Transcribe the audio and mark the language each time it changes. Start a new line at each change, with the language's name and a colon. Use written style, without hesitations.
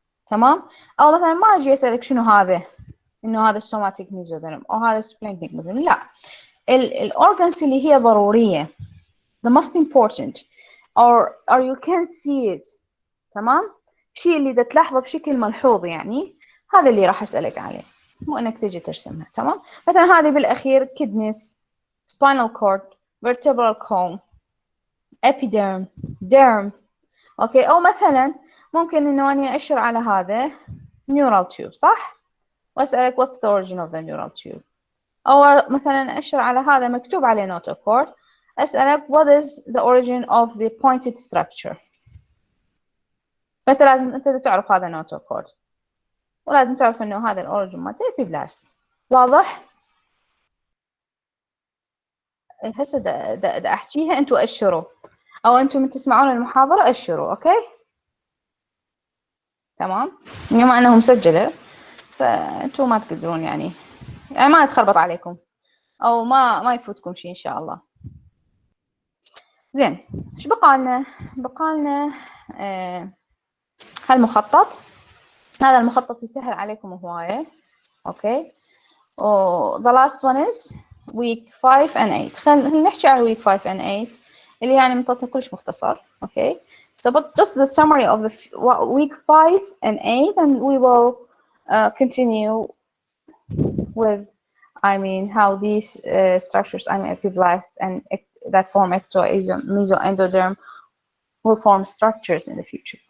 Arabic: تمام، أو مثلا ما أجي أسألك شنو هذا، إنه هذا السوماتيك ميزودرم أو هذا السبلينكنيك ميزودرم، لا، الأورجنز اللي هي ضرورية
English: the most important or you can see it.
Arabic: تمام، الشيء اللي دا تلاحظه بشكل ملحوظ يعني هذا اللي راح أسألك عليه، مو إنك تجي ترسمها. تمام، مثلا هذه بالأخير kidneys, spinal cord, vertebral column, epiderm, derm, اوكي. او مثلا ممكن انه اني اشر على هذا neural tube صح، واسالك
English: what's the origin of the neural tube.
Arabic: او مثلا اشر على هذا مكتوب عليه notochord، اسالك
English: what is the origin of the pointed structure.
Arabic: فانت لازم انت تعرف هذا notochord، ولازم تعرف انه هذا الاوريجن مالته epiblast. واضح؟ هسه دا احكيها انتوا اشروا، او انتم من تسمعون المحاضره اشروا. اوكي تمام، بما انه مسجله فانتوا ما تقدرون يعني ما يتخربط عليكم او ما يفوتكم شيء ان شاء الله. زين، ايش بقالنا؟ بقالنا هالمخطط. هذا المخطط يسهل عليكم هوايه.
English: Okay, the last one is week 5 and 8.
Arabic: خلينا نحكي على week 5 and 8 اللي يعني منطقة كلش مختصر.
English: okay, so but just the summary of the week 5 and 8, and we will continue with how these structures, epiblast and that form mesoendoderm will form structures in the future.